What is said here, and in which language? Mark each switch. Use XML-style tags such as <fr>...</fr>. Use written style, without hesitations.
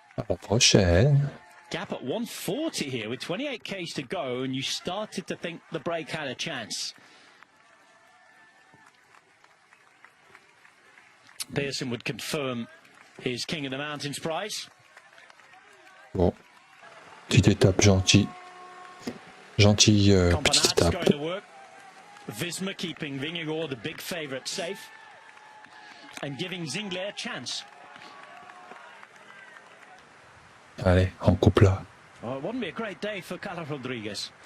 <fr>À la prochaine.</fr> <en>Gap at 140 here with 28 Ks to go, and you started to think the break had a chance. Pearson would confirm his King of the Mountains prize.</en> <fr>Bon, petite étape gentille. Gentille petite étape.</fr> <en>Visma keeping Vingegaard, the big favourite, safe and giving Zingler a chance.</en> <fr>Allez, en couple là.</fr> <en>Well, it wouldn't be a great day for Carlos Rodriguez.</en>